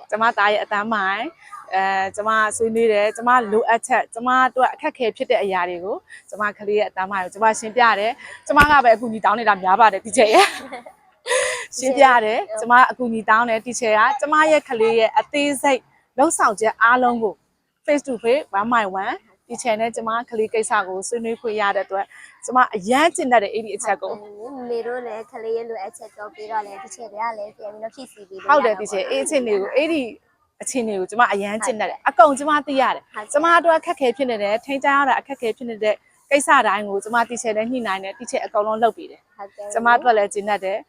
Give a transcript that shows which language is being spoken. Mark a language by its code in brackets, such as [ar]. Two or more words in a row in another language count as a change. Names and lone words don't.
[my] ကျမသားရဲ့အတန်းမိုင်ကျမဆွေးနွေးတယ်ကျမလိုအပ်ချက်ကျမတို့အခက်ခဲဖြစ်တဲ့အရာတွေကိုကျမကလေးရဲ့အတန်းမိုင်ကိုကျမရှင်းပြတယ်ကျမကပဲအကူအညီတောင်းနေတာများပါတယ်တီချာရဲ့ရှင်းပြတယ်ကျမအကူအညီတောင်းတယ်တီချာကကျမရဲ့ကလေးရဲ့အသေးစိတ်လှုပ်ဆောင်ချက်အားလုံးကို [en] face to face [my] 1 တီချာနဲ့ကျမကလေးကိစ္စကိုဆွေးနွေးခွင့်ရတဲ့အတွက်ကျမအရန်ကျင့်တတ်တဲ့အဲ့ဒီအချက်ကို မေတို့လည်းခလေးရဲ့လိုအပ်ချက်တော့ပြီးတော့လည်းတစ်ချက်တည်းကလည်းပြန်ပြီးတော့ဖြည့်ဆည်းပြီး ဟုတ်တယ်တီချာအဲ့အချင်းတွေကိုအဲ့ဒီအချင်းတွေကိုကျမအရန်ကျင့်တတ်တယ်အကုန်ကျမသိရတယ်ကျမတို့အခက်ခဲဖြစ်နေတယ်ထိန်းချရတာအခက်ခဲဖြစ်နေတဲ့ကိစ္စတိုင်းကိုကျမတီချာနဲ့ညှိနှိုင်းတယ်တီချာအကုန်လုံးလုပ်ပြီးတယ်ကျမတို့လည်းကျင့်တတ်တယ်